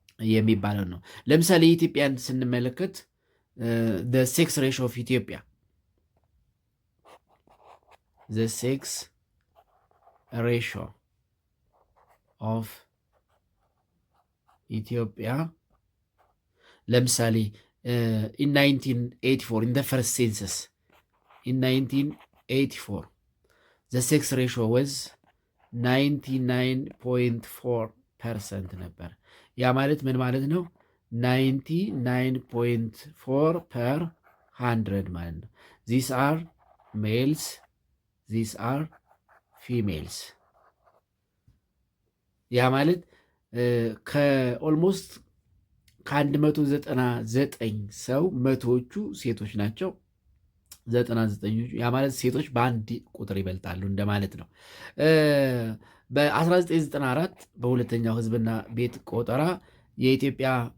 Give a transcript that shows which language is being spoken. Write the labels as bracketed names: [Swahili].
[Amharic] የሚባለው ነው። ለምሳሌ ኢትዮጵያን ስንመለከት [English] ዘ ሴክስ ሬሾ ኦፍ ኢትዮጵያ the sex ratio of ኢትዮጵያ ለምሳሌ in 1984, in the first census, in 1984, the sex ratio was 99.4% [Amharic] ነበር። ያ ማለት ምን ማለት ነው? 99.4 per 100 ማለት ነው። [English] these are males, these are females። [Amharic] ያ ማለት ከኦልሞስት ከ199 ሰው መቶዎቹ ሴቶች ናቸው። 99ኞቹ ያ ማለት ሴቶች በአንድ ቁጥር ይበልጣሉ እንደማለት ነው። በ1994 በሁለተኛው ህዝብና ቤት ቆጠራ የኢትዮጵያ